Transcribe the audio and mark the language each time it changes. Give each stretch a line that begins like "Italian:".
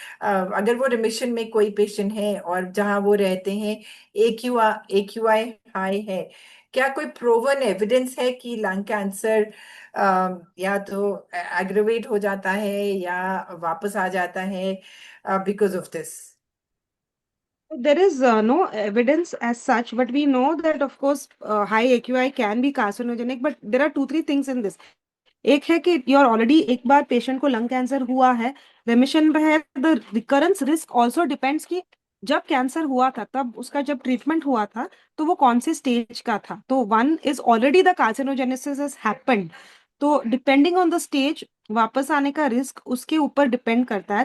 Hindi: अगर वो रिमिशन में कोई पेशेंट है और जहां वो रहते हैं AQI हाई है, क्या कोई प्रूवन एविडेंस है कि लंग कैंसर या तो एग्रेवेट हो जाता है या वापस आ जाता है because of this?
English: There is no evidence as such, but we know that of course high AQI can be carcinogenic. But there are two three things in this.
Hindi: एक है कि
English: you're already
Hindi: एक बार पेशेंट को lung cancer हुआ है, रेमिशन में है,
English: the recurrence risk also depends
Hindi: कि जब कैंसर हुआ था तब उसका जब ट्रीटमेंट हुआ था तो वो कौन से स्टेज का था. तो
English: One is already the carcinogenesis has happened.
Hindi: तो डिपेंडिंग ऑन द स्टेज वापस आने का रिस्क उसके ऊपर डिपेंड करता है.